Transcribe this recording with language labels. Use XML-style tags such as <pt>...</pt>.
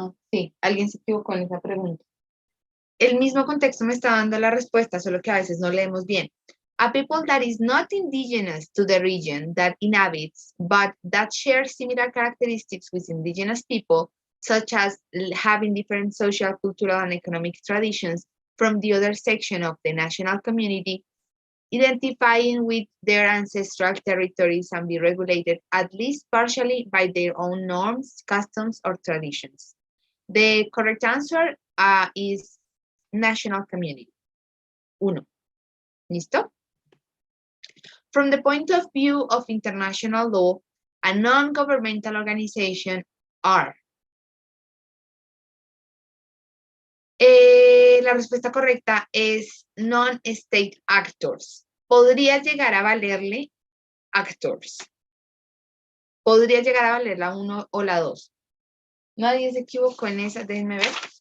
<es>Sí, alguien se equivocó en esa pregunta. El mismo contexto me está dando la respuesta, solo que a veces no leemos bien.</es> <en>A people that is not indigenous to the region that inhabits, but that shares similar characteristics with indigenous people, such as having different social, cultural, and economic traditions from the other section of the national community, identifying with their ancestral territories and be regulated at least partially by their own norms, customs, or traditions. The correct answer is national community. 1.</en> <es>¿Listo?</es> <en>From the point of view of international law, a non-governmental organization are.</en> <es>La respuesta correcta es non-state actors. Podría llegar a valerle actors. Podría llegar a valer la 1 o la 2. Nadie se equivocó en esa, déjenme ver.</es>